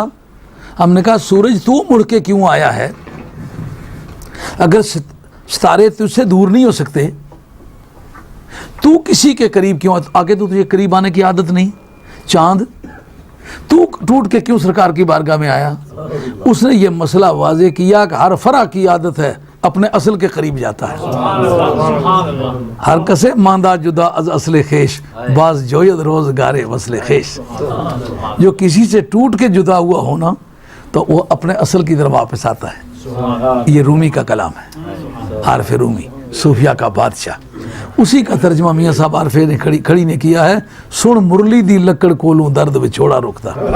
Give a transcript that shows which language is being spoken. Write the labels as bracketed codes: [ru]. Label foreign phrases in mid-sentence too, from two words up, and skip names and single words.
[ur] ہم نے کہا سورج تو مڑ کے کیوں آیا ہے؟ اگر ستارے تجھ سے دور نہیں ہو سکتے تو کسی کے قریب کیوں آگے؟ تو تجھے قریب آنے کی عادت نہیں۔ چاند تو ٹوٹ کے کیوں سرکار کی بارگاہ میں آیا؟ اس نے یہ مسئلہ واضح کیا کہ ہر فرع کی عادت ہے اپنے اصل کے قریب جاتا ہے۔ [fa] ہر کسے ماندہ جدا از اصل خیش، باز جوید روزگار وصل خیش۔ [ur] جو کسی سے ٹوٹ کے جدا ہوا ہونا تو وہ اپنے اصل کی طرف واپس آتا ہے۔ یہ رومی کا کلام ہے، عارف رومی، صوفیہ کا بادشاہ۔ اسی کا ترجمہ میاں صاحب عارفے نے کھڑی نے کیا ہے، [pa] سن مرلی دی لکڑ کولوں درد وچھوڑا رکتا۔